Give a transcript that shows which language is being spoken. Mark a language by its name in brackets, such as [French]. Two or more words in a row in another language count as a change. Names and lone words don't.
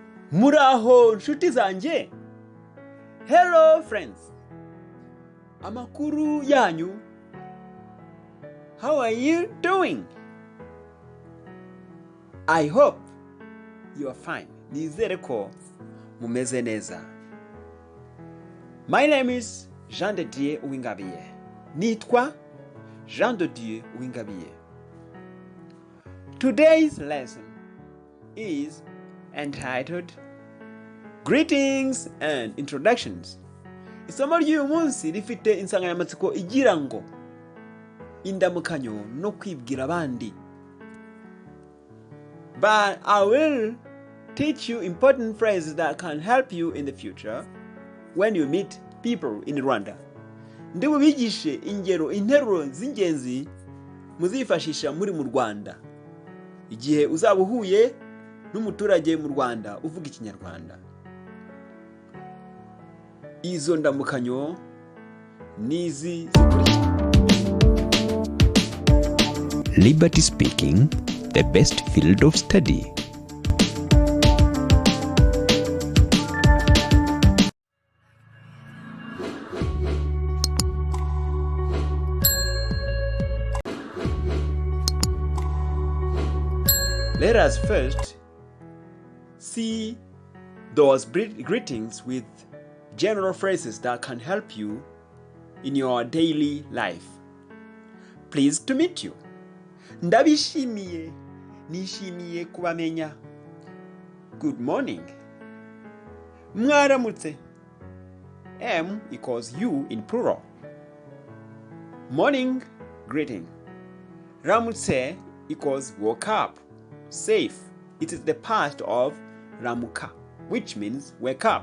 [Kinyarwanda] Muraho nshuti zanjye. [English] Hello friends. [Kinyarwanda] Amakuru yanyu. [English] How are you doing? I hope you are fine. [Kinyarwanda] Nizere ko mumeze neza. [English] My name is Jean de Dieu Uwingabiye. [Kinyarwanda] Nitwa Jean de Dieu Uwingabiye. [English] Today's lesson is entitled Greetings and Introductions. [Kinyarwanda] Isomo ry'uyu munsi rifite insanganyamatsiko igira ngo indamukanyo no kwibwira abandi. [English] But I will teach you important phrases that can help you in the future when you meet people in Rwanda. [Kinyarwanda] Ndibubigishe ingero interuro z'ingenzi muzifashisha muri mu Rwanda igihe uzaba uhuye n'umuturage mu Rwanda uvuga ikinyarwanda. Izo ndamukanyo nizi zikurikira. [English] Liberty speaking, the best field of study. Let us first see those greetings with general phrases that can help you in your daily life. Pleased to meet you. [Kinyarwanda] Ndabishimiye, nishimiye kubamenya. [English] Good morning. Mwaramutse. M equals you in plural. Morning greeting. Ramutse equals woke up. Safe. It is the past of ramuka, which means wake up.